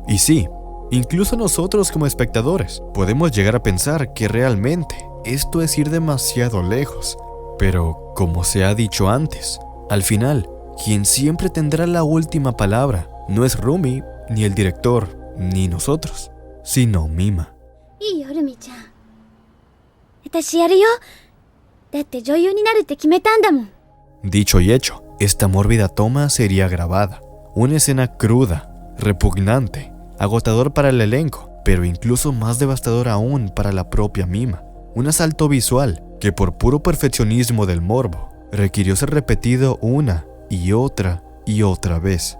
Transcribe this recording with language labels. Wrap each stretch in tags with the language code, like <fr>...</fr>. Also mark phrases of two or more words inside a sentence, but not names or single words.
<es>Y sí, incluso nosotros como espectadores podemos llegar a pensar que realmente esto es ir demasiado lejos. Pero, como se ha dicho antes, al final, quien siempre tendrá la última palabra no es Rumi, ni el director, ni nosotros, sino Mima.</es> <ja>いいよルミちゃん。私やるよ。だって女優になるって決めたんだもん。</ja> <es>Dicho y hecho, esta mórbida toma sería grabada. Una escena cruda, repugnante, agotador para el elenco, pero incluso más devastador aún para la propia Mima. Un asalto visual que por puro perfeccionismo del morbo requirió ser repetido una y otra vez.</es>